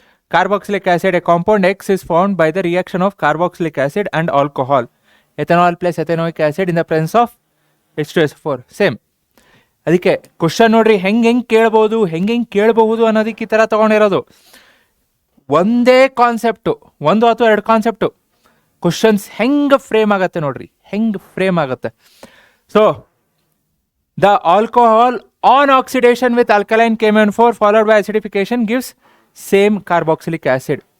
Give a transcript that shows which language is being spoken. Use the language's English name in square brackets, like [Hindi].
[English] Carboxylic acid, a compound X is formed by the reaction of carboxylic acid and alcohol. Ethanol plus ethanoic acid in the presence of H2SO4. Same. [Kannada] ಅದಕ್ಕೆ question ನೋಡ್ರಿ, ಹೆಂಗೆ ಕೇಳ್ಬಹುದು ಅನ್ನೋದಕ್ಕೆ ಈ ಥರ ತೊಗೊಂಡಿರೋದು. ಒಂದೇ concept, 1 ಅಥವಾ 2 concept, questions ಹೆಂಗೆ frame ಆಗುತ್ತೆ ನೋಡ್ರಿ, ಹೆಂಗೆ ಫ್ರೇಮ್ ಆಗುತ್ತೆ. [English] So the alcohol on oxidation with alkaline KMnO4 followed by acidification gives same carboxylic acid.